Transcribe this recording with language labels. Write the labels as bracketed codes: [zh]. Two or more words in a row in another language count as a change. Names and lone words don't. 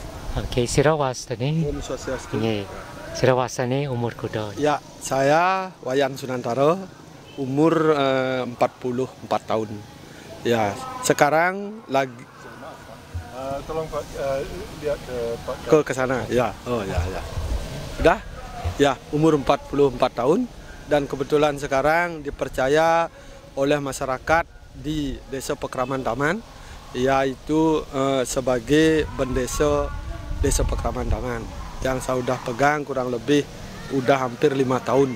[id] Oke, [ban] Sirawastani. Om Swastiastu. Nggih. Sirawastani umur kuda. [id] Ya, saya Wayan Sunantaro, umur 44 tahun. Ya, sekarang lagi Tolong Pak lihat ke sana. Ya, oh ya ya. Udah? Ya, umur 44 tahun dan kebetulan sekarang dipercaya oleh masyarakat di Desa Pekraman Taman, yaitu sebagai bendesa Desa Pekraman Taman yang saya udah pegang kurang lebih udah hampir 5 tahun.